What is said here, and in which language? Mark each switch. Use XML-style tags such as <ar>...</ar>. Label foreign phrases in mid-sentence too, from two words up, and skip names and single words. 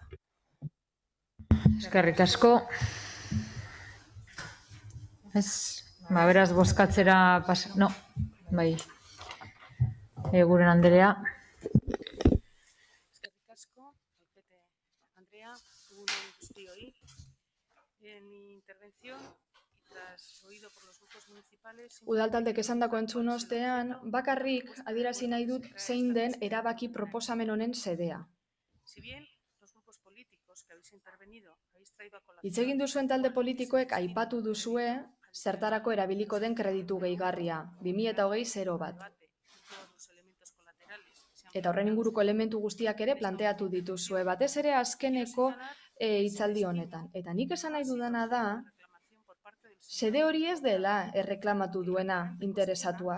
<eu>Eskerrik asko. Ez, beraz, bozkatzera no, bai. Eguren Andrea. Eskerrik asko, Alpete Andrea, egunon guztioi.</eu> <es>En mi intervención, y tras oído por los grupos municipales...</es> <eu>Udaltaldek esandako entzun ostean, bakarrik adierazi nahi dut zein den erabaki proposamen honen sedea.</eu> <es>Si bien los grupos políticos que habéis intervenido habéis traído a colación...</es> <eu>Hitz egin duzuen talde politikoek aipatu duzue zertarako erabiliko den kreditu gehigarria, 2020 bat. Eta horren inguruko elementu guztiak ere planteatu dituzue, batez ere azkeneko hitzaldi honetan. Eta nik esan nahi dudana da, sede hori ez dela erreklamatu duena interesatuak.</eu>